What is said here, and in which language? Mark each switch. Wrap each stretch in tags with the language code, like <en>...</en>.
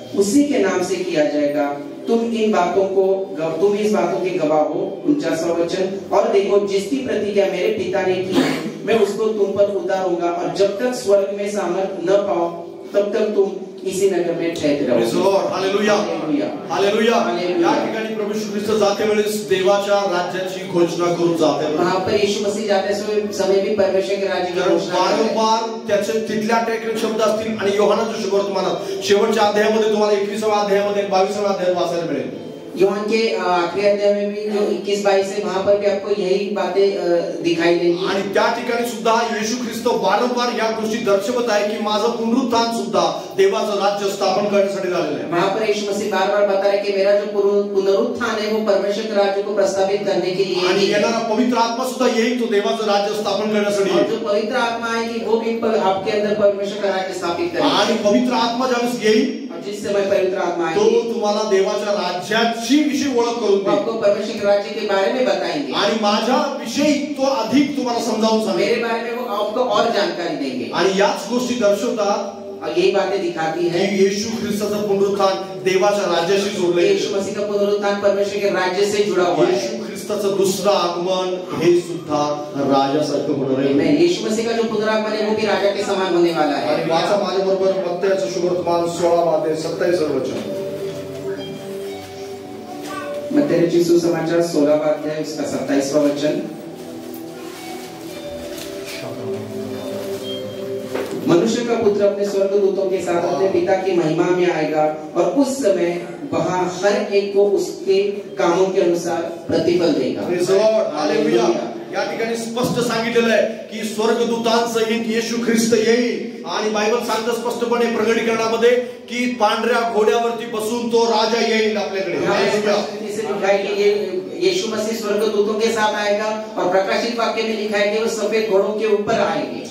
<hi>उसी के नाम से किया जाएगा। तुम इस बातों के गवाह हो। 49वां वचन, और देखो जिसकी प्रतिज्ञा मेरे पिता ने की है मैं उसको तुम पर उतारूंगा, और जब तक स्वर्ग में सामर्थ न पाओ तब तक तुम इसी नगर में ठहरते रहो। Hallelujah, hallelujah.</hi> <mr>या ठिकाणी प्रभू येशू ख्रिस्त जाते वेळेस देवाच्या राज्याची घोषणा करून जाते।</mr> <hi>वहां पर यीशु मसीह जाते समय भी परमेश्वर के राज्य की घोषणा</hi> <mr>वारंवार त्याचे तिथल्या टेक्निक शब्द असतील आणि योहानाच्या शुभवर्तमानात शेवटच्या अध्यायामध्ये तुम्हाला 21व्या अध्यायामध्ये 22व्या अध्यायात वाचायला मिळेल।</mr> <hi>यूहन्ना के आखिरी अध्याय में भी जो 21-22 है वहां पर भी आपको यही बातें दिखाई देंगी।</hi> <mr>आणि त्या ठिकाणी सुद्धा येशू ख्रिस्त वारंवार या गोष्टी दर्शवत आहे की माझं पुनरुत्थान सुद्धा देवाचं राज्य स्थापन करण्यासाठी झालेलं आहे।</mr> <hi>वहां पर यीशु मसीह बार-बार बता रहे कि मेरा जो पुनरुत्थान है वो परमेश्वर के राज्य को प्रस्तावित करने के लिए</hi> <mr>आणि येणारा पवित्र आत्मा सुद्धा येईल तो देवाचं राज्य स्थापन करण्यासाठी।</mr> <hi>और जो पवित्र आत्मा है कि वो भी आपके अंदर परमेश्वर का राज्य स्थापित करेगा।</hi> <mr>आणि पवित्र आत्मा ज्यावेळेस येईल</mr> <hi>जिस समय पवित्र आत्मा</hi> <mr>तो</mr> <hi>आएगी</hi> <mr>तुम्हाला देवाच्या राज्याची विषयी ओळख करून देईल।</mr> <hi>आपको परमेश्वर के राज्य के बारे में बताएंगे</hi> <mr>आणि माझ्या विषयी तो अधिक तुम्हाला समजावून सांगेल।</mr> <hi>मेरे बारे में वो आपको और जानकारी देंगे।</hi> <mr>आणि याच गोष्टी दर्शवतात</mr> <hi>और यही बातें दिखाती है</hi> <mr>की येशू ख्रिस्ताचं पुनरुत्थान देवाच्या राज्याशी जोडले आहे।</mr> <hi>यीशु मसीह का पुनरुत्थान परमेश्वर के राज्य से जुड़ा हुआ है।</hi> <mr>येशू ख्रिस्ताचं दुसरं आगमन हे सुद्धा राजासारखं होणार आहे।</mr> <hi>मैं यीशु मसीह का जो पुनरागमन है वो भी राजा के समान होने वाला है।</hi> <mr>आणि वाचा माझ्या बरोबर मत्तयाचं शुभवर्तमान 16 अध्याय 27 वचन।</mr> <hi>मत्तई सुसमाचार 16 अध्याय उसका 27वां वचन। मनुष्य का पुत्र अपने स्वर्गदूतों के साथ अपने पिता की महिमा में आएगा और उस समय वहां हर एक को उसके कामों के अनुसार प्रतिफल देगा।</hi> <en>Praise the lord, hallelujah.</en> <mr>या ठिकाणी स्पष्ट सांगितलेलं आहे की स्वर्गदूतांसहित येशू ख्रिस्त येईल आणि बायबल सांगतं स्पष्टपणे प्रकटीकरणामध्ये की पांढऱ्या घोड्यावरती बसून तो राजा येईल आपल्याकडे। हालेलुया।</mr> <hi>इसे लिखा है कि ये यीशु मसीह स्वर्गदूतों के साथ आएगा और प्रकाशित वाक्य में लिखा है कि वो सफेद घोड़ों के ऊपर आएंगे।</hi>